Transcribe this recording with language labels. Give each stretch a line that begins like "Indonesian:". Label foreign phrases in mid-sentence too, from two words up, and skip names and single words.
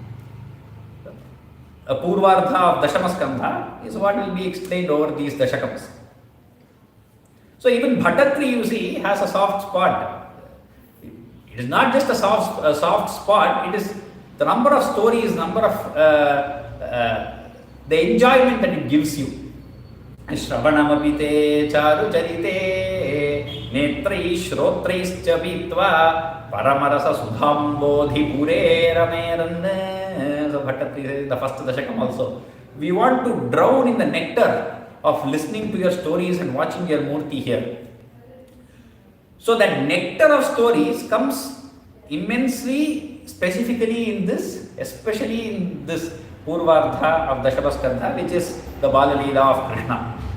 English: A Purvardha of Dashamaskandha is what will be explained over these Dashakams. So even Bhattatri, you see, has a soft spot. It is not just a soft spot, it is the number of stories, number of the enjoyment that it gives you.
Sanskrit: श्रवणमपिते चारुजरिते नेत्रैः श्रोत्रैश्च वित्व परमरस सुधाम् बोधि पुरे रमेरन्.
English: So Bhattatri says in the first Dashakam also, we want to drown in the nectar of listening to your stories and watching your Murti here. So that nectar of stories comes immensely, specifically in this, especially in this Purvardha of Dashakams, which is the Bala Leela of Krishna.